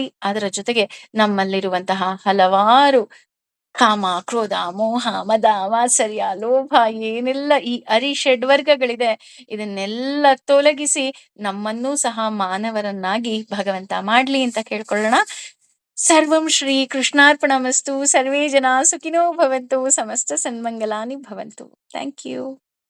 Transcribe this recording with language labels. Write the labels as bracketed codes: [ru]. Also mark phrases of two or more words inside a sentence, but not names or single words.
[kn] ಅದರ ಜೊತೆಗೆ ನಮ್ಮಲ್ಲಿರುವಂತಹ ಹಲವಾರು ಕಾಮ, ಕ್ರೋಧ, ಮೋಹ, ಮದ, ಮಾತ್ಸರ್ಯ, ಲೋಭ ಏನೆಲ್ಲ ಈ ಅರಿಷಡ್ವರ್ಗಗಳಿದೆ ಇದನ್ನೆಲ್ಲ ತೊಲಗಿಸಿ ನಮ್ಮನ್ನೂ ಸಹ ಮಾನವರನ್ನಾಗಿ ಭಗವಂತ ಮಾಡ್ಲಿ ಅಂತ ಕೇಳ್ಕೊಳ್ಳೋಣ. [sa] सर्वं श्री कृष्णार्पणमस्तु। सर्वे जन सुखिनो भवन्तु. समस्त सन्मङ्गलानि भवन्तु. [en] Thank you.